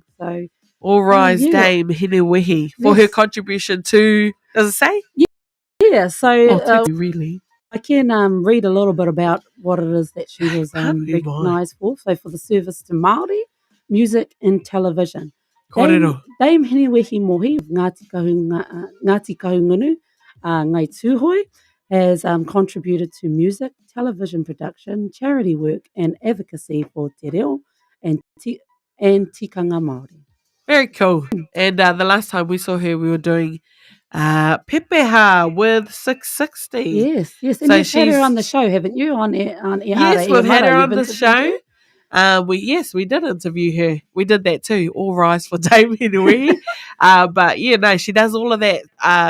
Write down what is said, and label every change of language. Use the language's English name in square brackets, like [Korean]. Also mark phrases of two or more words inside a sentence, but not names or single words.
[English] So All rise, yeah. Dame Hinewehi, for her Yes. contribution to, does it say? yeah, so Oh, really? I can read a little bit about what it is that she was Can't be recognised for. So for the service to Māori, music and television. Kōrero. Dame Hinewehi Mohi of Ngāti Kahungunu, Ngai Tūhoi, has contributed to music, television production, charity work and advocacy for [Māori] te reo [English] and [Māori] tikanga Māori. [English] Very cool. And the last time we saw her, we were doing Pepeha with 660. Yes. And So you've had her she's- on the show, haven't you? On Yes, we've had her on the show. show. We did interview her. We did that too. All rise for Dame Hinewehi. But yeah, no, she does all of that.